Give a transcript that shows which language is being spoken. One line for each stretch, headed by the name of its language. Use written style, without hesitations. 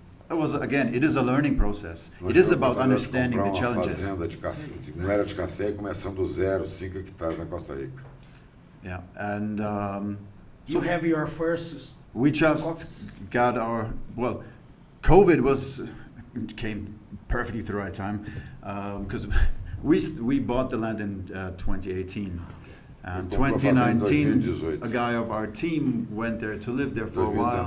English: It is a learning process. It is about understanding the challenges.
Portuguese: Fazenda não era de café, começando do zero, 5 hectares na Costa Rica.
English: Yeah, and You have your first. we just got COVID came perfectly at the right time, because we bought the land in 2018. And 2019, a guy of our team went there to live there for a while.